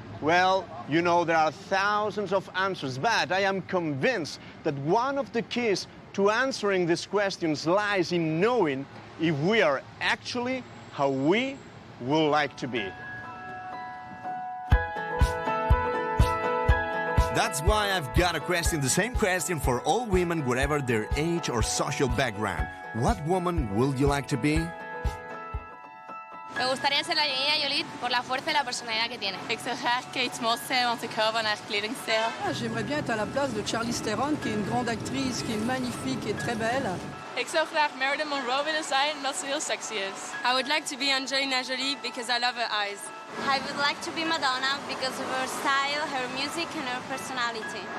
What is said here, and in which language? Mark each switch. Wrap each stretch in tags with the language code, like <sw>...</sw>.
<en>Well, you know, there are thousands of answers, but I am convinced that one of the keys to answering these questions lies in knowing if we are actually how we would like to be. That's why I've got a question, the same question for all women, whatever their age or social background. What woman would you like to be?</en> <es>Me gustaría ser la Angelina Jolie por la fuerza y la personalidad que tiene.</es> <nl>Ik zou graag Kate Moss zijn, want ik hou van haar kledingstijl.</nl> <fr>J'aimerais bien être à la place de Charlize Theron, qui est une grande actrice, qui est magnifique et très belle.</fr> <nl>Ik zou graag Marilyn Monroe willen zijn, omdat ze heel sexy is.</nl> <en>I would like to be Angelina Jolie because I love her eyes. I would like to be Madonna because of her style, her music and her personality.</en>